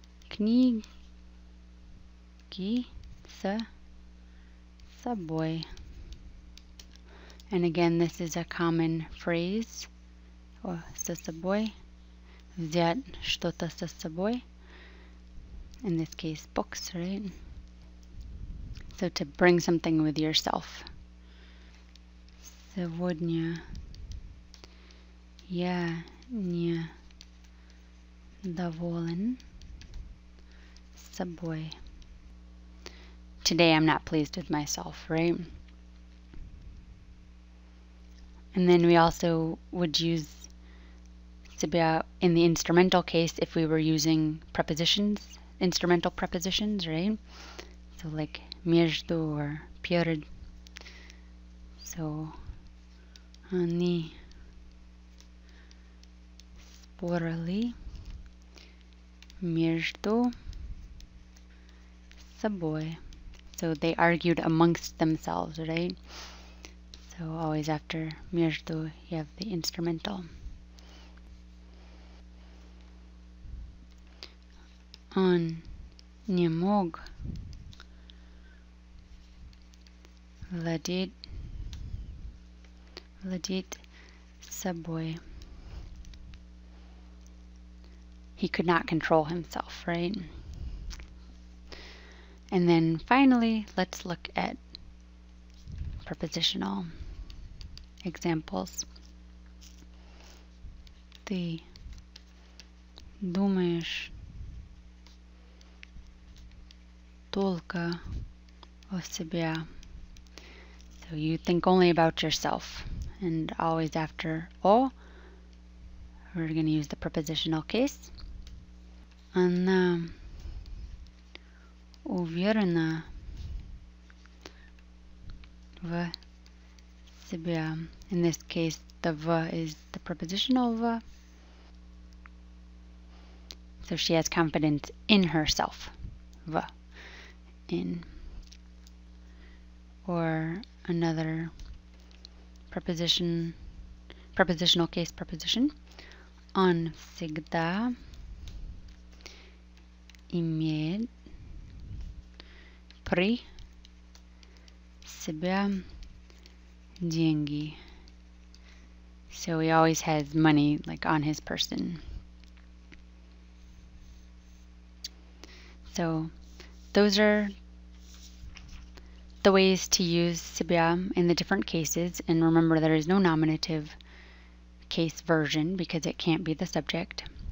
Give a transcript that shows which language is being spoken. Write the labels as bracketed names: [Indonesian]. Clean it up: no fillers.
[Russian] Kniги с собой. [English] And again, this is a common phrase. [Russian] Со собой. Взять что-то со собой. [English] In this case, books, right? So to bring something with yourself. [Russian] Сегодня я не доволен собой. [English] Today I'm not pleased with myself, right? And then we also would use Cебя in the instrumental case if we were using prepositions, instrumental prepositions, right? So like между or перед. So [Russian] они спорили между собой. [English] So they argued amongst themselves, right? So always after между you have the instrumental. [Russian] Он не мог владеть собой. [English] He could not control himself, right? And then finally, let's look at prepositional examples. [Russian] Ты думаешь только о себе. [English] So you think only about yourself. And always after о, we're going to use the prepositional case. [Russian] Она уверена в себе. [English] In this case, the в is the prepositional в. So she has confidence in herself. В. In. Or another prepositional case preposition. [Russian] Он всегда имеет при себе деньги. [English] So he always has money like on his person. So those are the ways to use Cебя in the different cases. And remember, there is no nominative case version because it can't be the subject.